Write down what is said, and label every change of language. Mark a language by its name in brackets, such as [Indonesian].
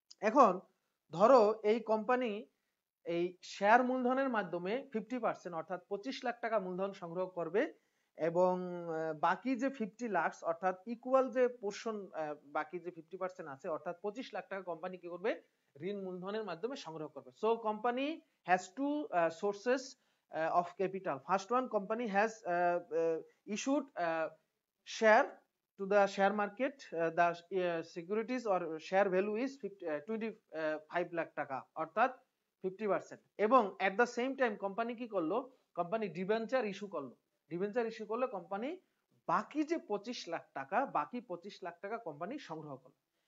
[Bangla] এখন ধরো এই কোম্পানি এই শেয়ার মূলধনের মাধ্যমে 50% অর্থাৎ 25 লাখ টাকা মূলধন সংগ্রহ করবে এবং বাকি যে 50 লাখ অর্থাৎ ইকুয়াল যে পোর্শন, বাকি যে 50% আছে অর্থাৎ 25 লাখ টাকা কোম্পানি কি করবে? ঋণ মূলধনের মাধ্যমে সংগ্রহ করবে। [English] So company has two sources of capital. First one, company has issued share to the share market. The securities or share value is 25 lakh টাকা [Bangla] অর্থাৎ [English] 50%। [Bangla] এবং [English] at the same time [Bangla] company কি করলো? কোম্পানি ডিবেঞ্চার ইস্যু করলো। Debenture issue করলে company বাকি যে 25 লাখ টাকা, বাকি 25 লাখ টাকা কোম্পানি সংগ্রহ করলো।